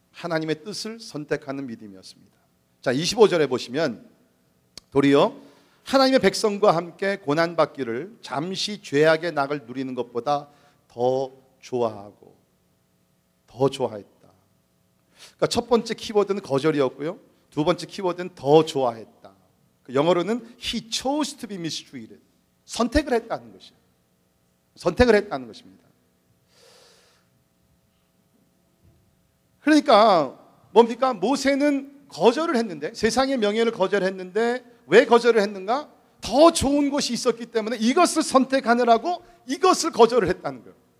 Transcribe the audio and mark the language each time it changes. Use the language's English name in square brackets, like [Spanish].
[Korean] 하나님의 뜻을 선택하는 믿음이었습니다. 자, 25절에 보시면 도리어 하나님의 백성과 함께 고난받기를 잠시 죄악의 낙을 누리는 것보다 더 좋아하고 더 좋아했다. 그러니까 첫 번째 키워드는 거절이었고요, 두 번째 키워드는 더 좋아했다. 영어로는 [English] He chose to be mistreated. [Korean] 선택을 했다는 것이에요. 선택을 했다는 것입니다. 그러니까 뭡니까? 모세는 거절을 했는데, 세상의 명예를 거절했는데 왜 거절을 했는가? 더 좋은 것이 있었기 때문에 이것을 선택하느라고 이것을 거절을 했다는 거예요.